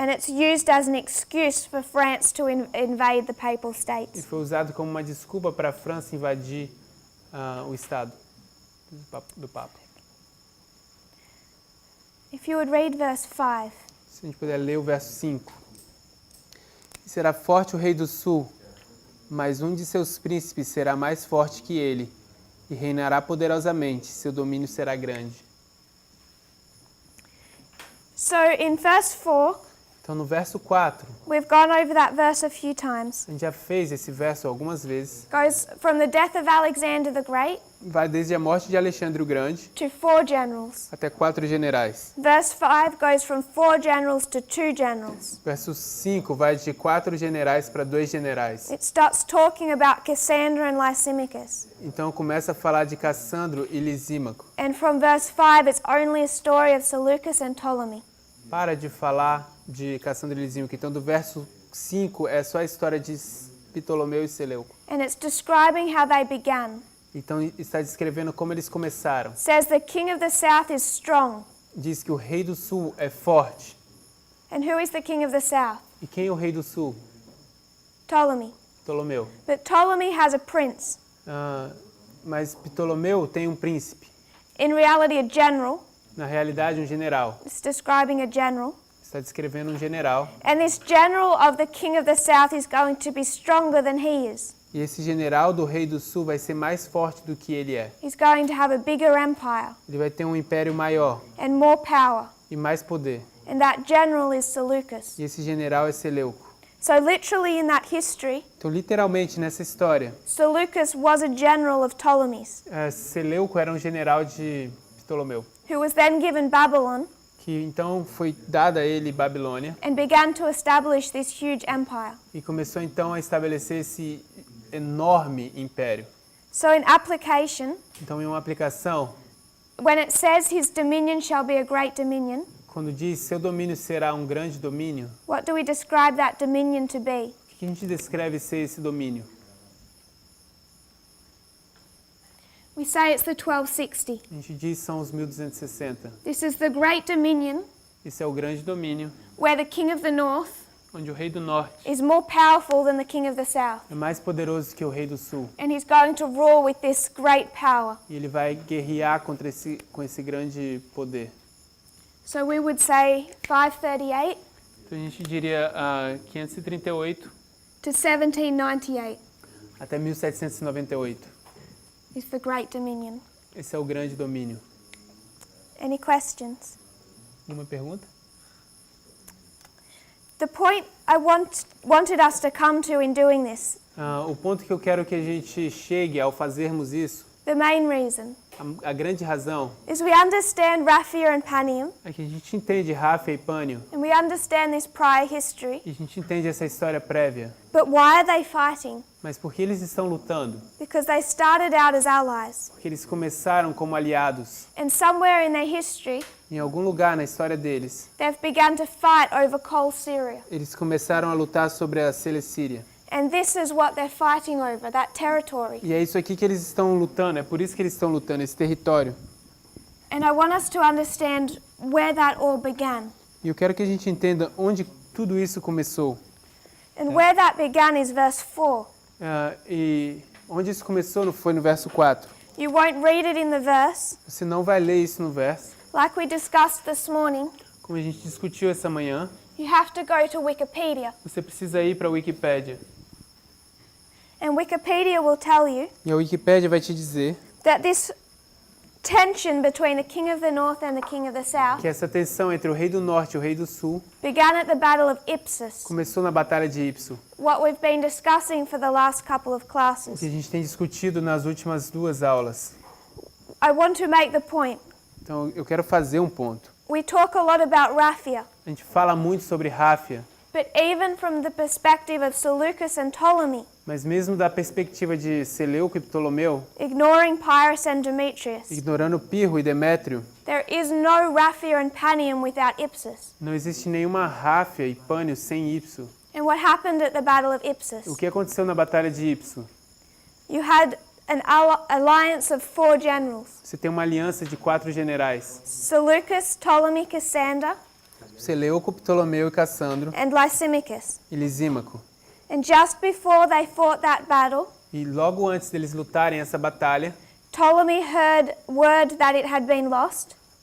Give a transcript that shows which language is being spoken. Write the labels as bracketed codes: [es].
[en] And it's used as an excuse for France to invade the papal [pt] E [en] states. [pt] foi usado como uma desculpa para a França invadir o Estado do Papa. [en] If you would read verse 5. [pt] Se a gente puder ler o verso 5. Será forte o rei do sul, mas um de seus príncipes será mais forte que ele, e reinará poderosamente, seu domínio será grande. [en] So in verse 4, [pt] Então no verso 4, [en] we've gone over that verse a few times. [pt] a gente já fez esse verso algumas vezes. [en] Goes from the death of Alexander the Great [pt] Vai desde a morte de Alexandre o Grande [en] to 4 generals. [pt] até 4 generais. [en] Verse 5 goes from 4 generals to 2 generals. [pt] Verso 5 vai de 4 generais para 2 generais. [en] It starts talking about Cassandra and Lysimachus. [pt] Então começa a falar de Cassandro e Lisímaco. [en] And from verse 5 it's only a story of Seleucus and Ptolemy. [pt] Para de falar de Cassandro e Lisímaco. Então do verso 5 é só a história de Ptolomeu e Seleuco. [en] And it's describing how they began. [pt] Então está descrevendo como eles começaram. [en] Says the king of the south is strong. [pt] Diz que o rei do sul é forte. [en] And who is the king of the south? [pt] E quem é o rei do sul? [en] Ptolemy. [pt] Ptolomeu. [en] But Ptolemy has a prince. [pt] Mas Ptolomeu tem um príncipe. [en] In reality, a general. [pt] Na realidade, um general. [en] It's describing a general. [pt] Está descrevendo um general. [en] And this general of the king of the south is going to be stronger than he is. [pt] E esse general do rei do sul vai ser mais forte do que ele é. [en] He's going to have a bigger empire. [pt] Ele vai ter um império maior. [en] And more power. [pt] E mais poder. [en] And that general is Seleucus. [pt] E esse general é Seleuco. [en] So literally in that history, [pt] Então, literalmente nessa história, [en] Seleucus was a general of Ptolemy's. [pt] Seleuco era um general de Ptolomeu. [en] Who was then given Babylon. [pt] Que então foi dada a ele Babilônia. [en] And began to establish this huge empire. [pt] E começou então a estabelecer esse enorme império. [en] So in application, [pt] então em uma aplicação, [en] when it says his dominion shall be a great dominion, [pt] quando diz seu domínio será um grande domínio, [en] what do we describe that dominion to be? [pt] O que a gente descreve ser esse domínio? [en] We say it's the 1260. [pt] A gente diz são os 1260. [en] This is the great dominion. [pt] Esse é o grande domínio. [en] Where the king of the north [pt] onde o rei do norte [en] is more powerful than the king of the south. [pt] É mais poderoso que o rei do sul. [en] And he's going to rule with this great power. [pt] E ele vai guerrear com esse grande poder. [en] So we would say 538. [pt] Então a gente diria 538 [en] to 1798. [pt] Até 1798. [en] Is the great dominion. [pt] Esse é o grande domínio. [en] Any questions? [pt] Uma pergunta? [en] The point I wanted us to come to in doing this. [pt] O ponto que eu quero que a gente chegue ao fazermos isso. [en] The main reason. [pt] A grande razão. [en] Is we understand Ráfia and Panium. [pt] É que a gente entende Ráfia e Pânio. [en] And we understand this prior history. [pt] E a gente entende essa história prévia. [en] But why are they fighting? [pt] Mas por que eles estão lutando? [en] Because they started out as allies. [pt] Porque eles começaram como aliados. [en] And somewhere in their history, [pt] em algum lugar na história deles, [en] they've begun to fight over Coal Syria. [pt] Eles começaram a lutar sobre a Cilecíria. [en] And this is what they're fighting over, that territory. [pt] E é isso aqui que eles estão lutando, é por isso que eles estão lutando, esse território. [en] And I want us to understand where that all began. [pt] E eu quero que a gente entenda onde tudo isso começou. [en] And where that began is verse 4. [pt] E onde isso começou foi no verso 4. [en] You won't read it in the verse. [pt] Você não vai ler isso no verso. [en] Like we discussed this morning. [pt] Como a gente discutiu essa manhã. [en] You have to go to Wikipedia. [pt] Você precisa ir para a Wikipédia. [en] And Wikipedia will tell you. [pt] E a Wikipédia vai te dizer. [en] That this tension between the king of the north and the king of the south. [pt] Que essa tensão entre o rei do norte e o rei do sul. [en] Began at the Battle of Ipsus. [pt] Começou na batalha de Ipso. [en] What we've been discussing for the last couple of classes. [pt] O que a gente tem discutido nas últimas 2 aulas. [en] I want to make the point. [pt] Então eu quero fazer um ponto. [en] We talk a lot about Ráfia. [pt] A gente fala muito sobre Ráfia. [en] But even from the perspective of Seleucus and Ptolemy. [pt] Mas mesmo da perspectiva de Seleuco e Ptolomeu, [en] ignoring Pyrrhus and Demetrius, [pt] ignorando Pirro e Demétrio, [en] there is no Ráfia and Panium without Ipsus. [pt] não existe nenhuma Ráfia e Pânio sem Ipso. [en] And what happened at the Battle of Ipsus? [pt] O que aconteceu na Batalha de Ipso? [en] You had an alliance of 4 generals. [pt] Você tem uma aliança de 4 generais. [en] Seleucus, Ptolemy, Cassander, [pt] Seleuco, Ptolomeu e Cassandro [en] and Lysimachus. [pt] e Lisímaco. [en] And just before they fought that battle, [pt] E logo antes deles lutarem essa batalha, [en] Ptolemy heard word that it had been lost.